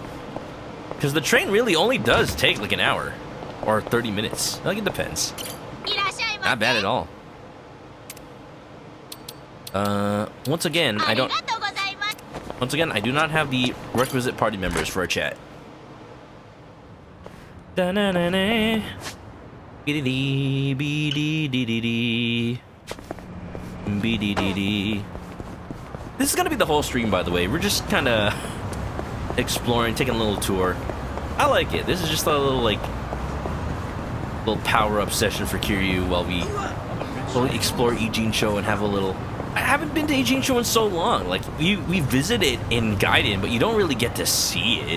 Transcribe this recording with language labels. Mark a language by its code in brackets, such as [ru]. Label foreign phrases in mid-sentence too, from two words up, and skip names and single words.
[en] Because the train really only does take, like, an hour. Or 30 minutes. Like, it depends. Not bad at all. Once again, I do not have the requisite party members for a chat. Da-na-na-na. Be-dee-dee, be-dee-dee-dee-dee. Be-dee-dee-dee. This is gonna be the whole stream, by the way. We're just kind of exploring, taking a little tour. I like it. This is just a little, like, little power-up session for Kiryu while we explore Ijincho and have a little... I haven't been to Ijincho in so long. Like, we visit it in Gaiden, but you don't really get to see it.